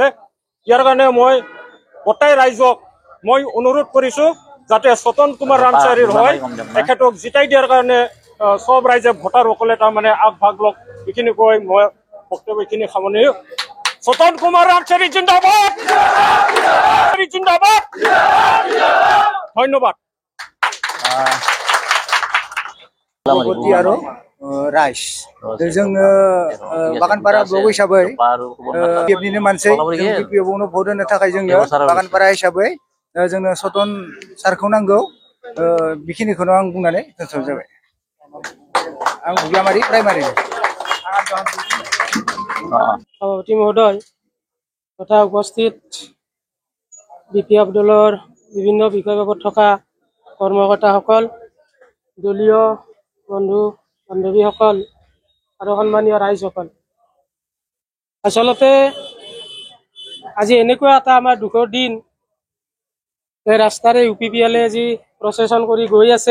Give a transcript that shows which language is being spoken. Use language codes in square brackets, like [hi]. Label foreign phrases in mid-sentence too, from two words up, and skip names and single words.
[as] ইয়াৰ কাৰণে মই গোটেই ৰাইজক মই অনুৰোধ কৰিছোঁ যাতে চতন কুমাৰ ৰামচাৰীৰ হয় তেখেতক জিতাই দিয়াৰ কাৰণে সব ৰাইজে ভোটাৰসকলে তাৰমানে আগভাগ লওক। এইখিনি কৈ মই বক্তব্য এইখিনি সামৰণি। চতন কুমাৰ ৰামচাৰী জিন্দাবাদ, জিন্দাবাদ। ধন্যবাদ। [brx] আৰু राइस जोङो बागानपारा ब्लक हिसाबै BPFनिनो मानसि BPFआवनो भट होनो थाखाय जोङो बागानपारा हिसाबै जोंनो चतन सारखौ नांगौ बेखिनिखौनो आं बुंनानै दोनथ'नाय जाबाय आं बुग्लामारि प्राइमारि [as] সভাপতি মহোদয় তথা উপস্থিত বিপিএফ দলৰ বিভিন্ন বিষয়ববত থকা কৰ্মকৰ্তাসকল, দলীয় বন্ধু বান্ধৱীসকল আৰু সন্মানীয় ৰাইজসকল, আচলতে আজি এনেকুৱা এটা আমাৰ দুখৰ দিন যে ৰাস্তাৰে UPPL আজি প্ৰচেছন কৰি গৈ আছে।